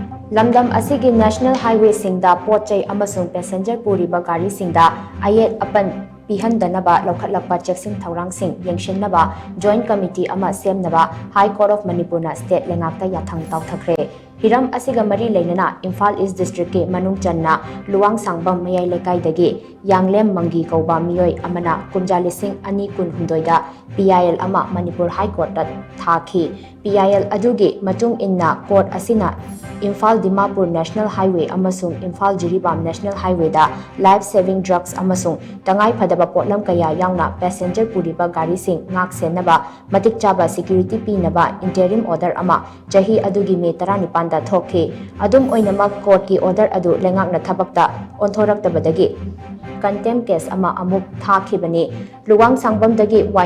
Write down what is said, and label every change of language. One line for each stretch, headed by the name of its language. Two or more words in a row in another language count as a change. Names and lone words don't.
Manipuri: Lamdam asigi National Highway singda pot chei amasung passenger puriba gari singda Ayet Apan Pihandanaba loukhatlakpa chekshing thourang sing yengshinnaba Joint Committee ama Semnaba High Court of Manipur na State leingak Yathang Taothakhre Hiram asiga mari leinana Imphal East District ke manung channa luwang sangbam mayai lekai dagi yanglem mangi kauba miyoi amana kunjalising ani kun hundoida PIL ama Manipur High Court da thaki PIL adugi matung inna court asina Imphal Dimapur National Highway amasung Imphal Jiribam National Highway da
English: life saving drugs
Manipuri: amasung tangai phadaba potlam kaya yangna passenger puriba gari sing ngak sennaba matik chaba security pinaba
English: interim order
Manipuri: ama chahi adugi me 19 da thokhi adum oinamak court ki order adu leingak na thabakta onthoraktabadagi
English: contempt case
Manipuri: ama amuk thakibani luwang sangbam dagi wai